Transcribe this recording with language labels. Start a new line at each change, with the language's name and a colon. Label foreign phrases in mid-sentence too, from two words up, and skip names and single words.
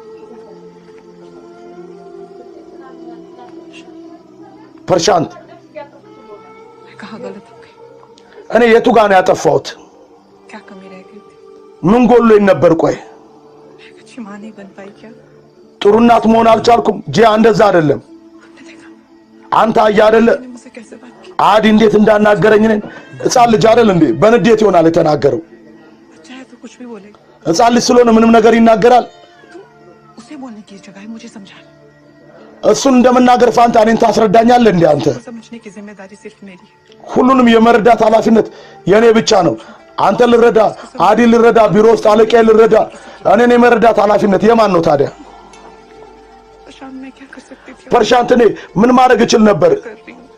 Amharic: प्रशांत እኔ የቱ ጋር ነው ያጠፋሁት?
Hindi: क्या कमी रह गई थी?
Amharic: ምን ጎሎኝ ነበር? ቆይ
Hindi: अच्छी माँ नहीं बन पाई क्या?
Amharic: ጥሩ እናት መሆን አልቻልኩም? ጂያ እንደዛ አይደለም። አንተ አያ አይደለ
Hindi: मुझसे कैसे बात की?
Amharic: አዲ እንዴት እንዳናገረኝ ነኝ። ሕፃን ልጅ አይደል እንዴ? በንዴት ይሆናል የተናገረው።
Hindi: बच्चा है तो कुछ भी बोलेगा।
Amharic: ሕፃን ልጅ ስለሆነ ምንም ነገር ይናገራል።
Hindi: उसे बोलने की जगह मुझे समझा।
Amharic: እሱን እንደመናገር ፋንታ እኔን ታስረዳኛለህ እንዴ አንተ?
Hindi: समझने की जिम्मेदारी सिर्फ मेरी है।
Amharic: ሁሉንም የመረዳት ኃላፊነት የኔ ብቻ ነው። አንተ ልረዳ፣ አዲ ልረዳ፣ ቢሮ ውስጥ አለቃዬ ልረዳ፣ እኔን የመረዳት ኃላፊነት የማን ነው ታዲያ?
Hindi: प्रशांत मैं क्या कर सकती थी?
Amharic: ፐርሻንት እኔ ምን ማድረግ እችል ነበር?
Hindi: कर रही हूँ।